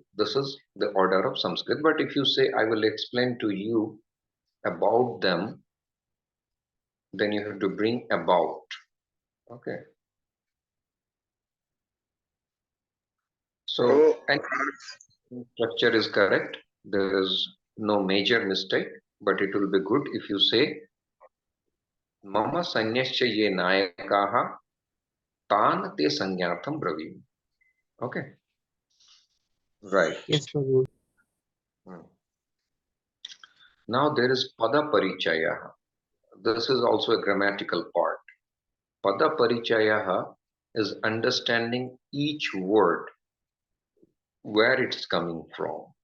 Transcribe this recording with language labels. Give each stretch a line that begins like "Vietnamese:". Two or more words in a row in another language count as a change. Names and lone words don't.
English: This is the order of Sanskrit. But if you say I will explain to you about them, then you have to bring about. Okay. So, and structure is correct. There is no major mistake, but it will be good if you say
Sanskrit: मम सैन्यस्य ये नायकाः तान् ते संज्ञार्थं ब्रवीमि.
English: Okay. Right. Yes, Prabhu. Now there is
Sanskrit: पद परिचय.
English: This is also a grammatical part.
Sanskrit: पद परिचय
English: is understanding each word, where it's coming from.